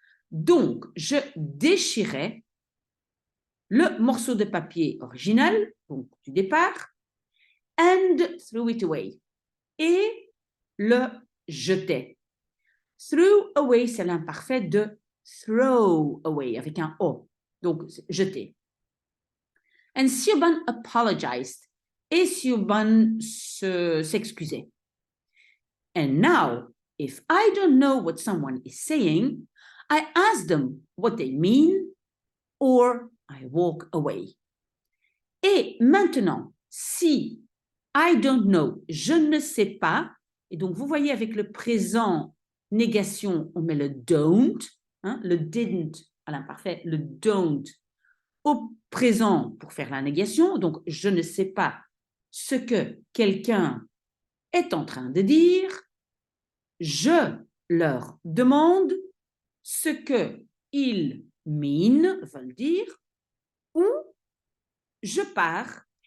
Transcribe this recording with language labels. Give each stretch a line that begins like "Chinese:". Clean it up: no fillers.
French: Donc je déchirais le morceau de papier original, donc du départ,
English: and threw it away.
French: Et le jetais. Threw away, c'est l'imparfait de throw away, avec un O. Donc, jeter.
English: And Siobhan apologized.
French: Et Siobhan s'excusait.
English: And now, if I don't know what someone is saying, I ask them what they mean or I walk away.
French: Et maintenant, si
English: I don't know,
French: je ne sais pas, et donc vous voyez avec le présent négation, on met le don't, hein, le didn't à l'imparfait, le don't au présent pour faire la négation, donc je ne sais pas ce que quelqu'un est en train de dire, je leur demande ce qu'ils veulent dire, ou je pars.